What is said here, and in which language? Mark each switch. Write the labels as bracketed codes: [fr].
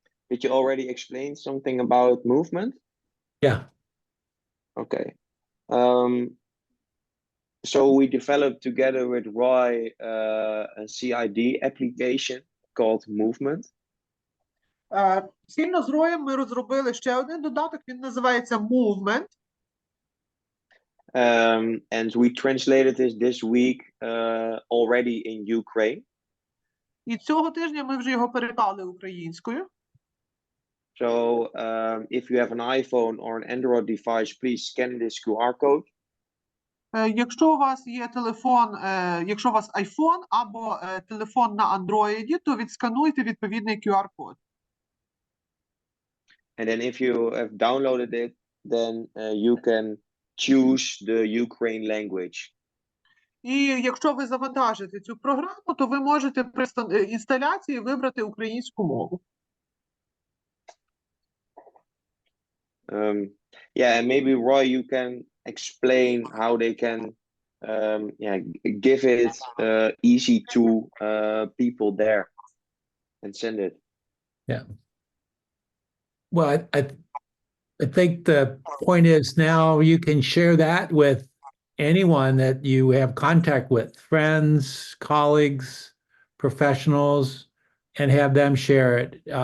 [en] Did you already explain something about movement? Yeah. Okay. So we developed together with Roy a CID application called Movement. [uk] Спільно з Роєм ми розробили ще один додаток, він називається Moovd. [en] And we translated this week already in Ukraine. [uk] І цього тижня ми вже його переклали українською. [en] So if you have an iPhone or an Android device, please scan this QR code. [uk] Якщо у вас є телефон, якщо у вас iPhone або телефон на Android, то відскануйте відповідний QR-код. [en] And then if you have downloaded it, then you can choose the Ukraine language. [uk] І якщо ви завантажите цю програму, то ви можете при інсталяції вибрати українську мову. [en] Yeah, and maybe Roy, you can explain how they can give it easy to people there and send it. Yeah. Well, I think the point is now you can share that with anyone that you have contact with, friends, colleagues, professionals, and have them share it.